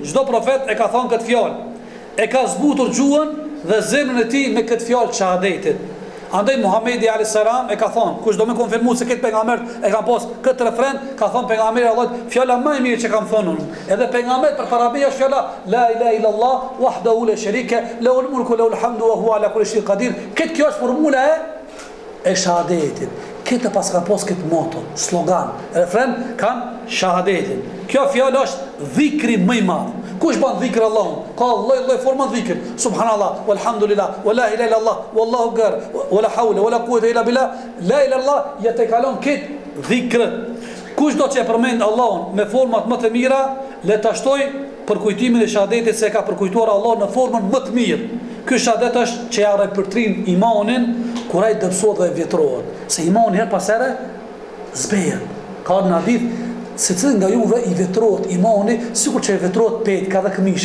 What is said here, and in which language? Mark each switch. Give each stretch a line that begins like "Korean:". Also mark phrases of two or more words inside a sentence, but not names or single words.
Albanian: Çdo profet e ka thonë këtë fjalë. E ka zbutur gjuhën dhe zemrën e tij me këtë fjalë shahadetit. Andaj Muhamedi
Arabic: عليه السلام
Albanian: e ka thonë, kush do më konfirmoj se këtë pejgamber e ka pas këtë refren, ka thonë pejgamberi Allah, fjala më e mirë që kam thonë unë. Edhe pejgamberi për parabi është fjala
Arabic: لا إله إلا الله وحده لا شريك له الملك وله الحمد وهو على كل شيء قدير.
Albanian: Këtë kjo është formula e shahadetit. Këtë pas ka pas këtë moto, slogan, refren kanë shahadetin. Kjo fjalë është dhikri më i madh. Kush bën dhikr Allahun? Ka lloj forma dhikr.
Arabic: سبحان الله والحمد لله ولا إله إلا الله والله أكبر ولا حول ولا قوة إلا بالله. لا إله إلا الله
Albanian: jetë kalon këtë dhikr. Kush do të përmend Allahun me format më të mira, le ta shtoj për kujtimin e shahadetit se ka përkujtuar Allah në formën më të mirë. Ky shahadet është që ja ripërtrin imanin kur ai dëpsohet dhe vjetrohet. Se imani her pas here zbehet. Ka në hadith se cilë nga juve i vetrohet imani, sikur që i vetrohet petka dhe këmisha.